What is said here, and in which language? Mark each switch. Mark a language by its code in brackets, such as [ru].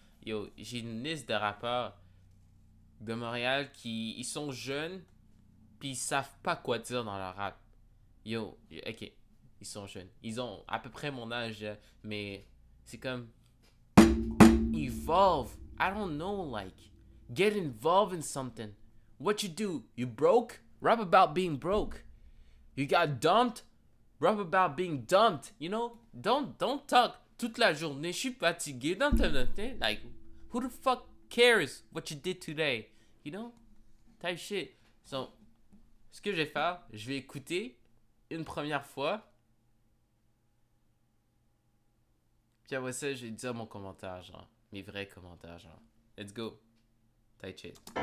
[fr] Yo, j'ai une liste de rappeurs de Montréal qui ils sont jeunes puis ils savent pas quoi dire dans leur rap. Yo, ok, ils sont jeunes. Ils ont à peu près mon âge, mais c'est comme evolve. [en] I don't know, like get involved in something. What you do? You broke? Rap about being broke. You got dumped? Rap about being dumped. You know? Don't talk [fr] toute la journée. Je suis fatigué. [en] Like, who the fuck cares what you did today? You know? Type shit. [fr] So, ce que je vais faire, je vais écouter une première fois. Puis après ça, je vais dire mon commentaire, genre. Mes vrais commentaires, genre. [en] Let's go. Type shit.